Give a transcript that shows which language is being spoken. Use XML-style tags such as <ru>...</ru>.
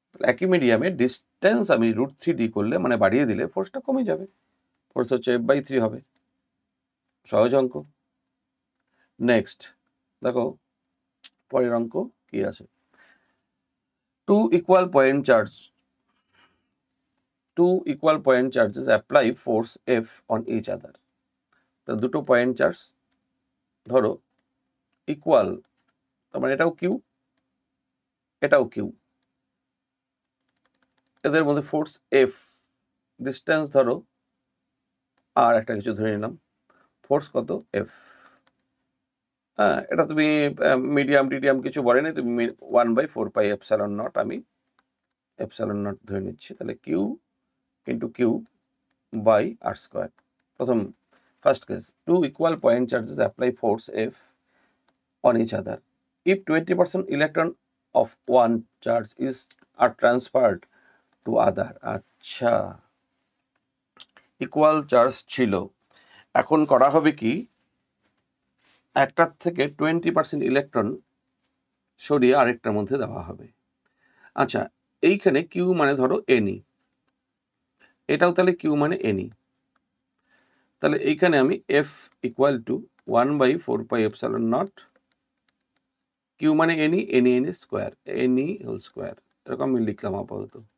<bn>একই মিডিয়ামে ডিস্টেন্স আমি √3 ডি করলে, মানে বাড়িয়ে দিলে ফোর্সটা কমে যাবে, ফোর্স হচ্ছে এফ বাই থ্রি হবে, সহজ অঙ্ক। নেক্সট দেখো পরের অঙ্ক কি আছে,</bn> <en>2 equal point charge two equal point charges apply force F on each other.</en> <bn>তো দুটো পয়েন্ট চার্জ ধরো ইকুয়াল, তার মানে এটাও কিউ এটাও কিউ, এদের মধ্যে ফোর্স এফ, ডিস্টেন্স ধরো আর একটা কিছু ধরে নিলাম, ফোর্স কত এফ। হ্যাঁ, এটা তুমি মিডিয়াম টিডিয়াম কিছু বলেনি, তুমি 1/4πε0, আমি ε0 ধরে নিচ্ছি। তাহলে Q into Q by আর square.</bn> <en>প্রথম ফার্স্ট কেস, two equal point charges apply force F on each other. If 20% electron of one charge are transferred to other.</en> <bn>আচ্ছা, ইকুয়াল চার্জ ছিল, এখন করা হবে কি, একটার থেকে 20% ইলেকট্রন সরিয়ে আরেকটার মধ্যে দেওয়া হবে। আচ্ছা, এইখানে কিউ মানে ধরো এনি, এটাও তাহলে কিউ মানে এনি, তাহলে এইখানে আমি এফ ইকুয়াল টু 1/4πε0, কিউ মানে any, any any square, any whole square, এরকম আমি লিখলাম আপাতত।</bn>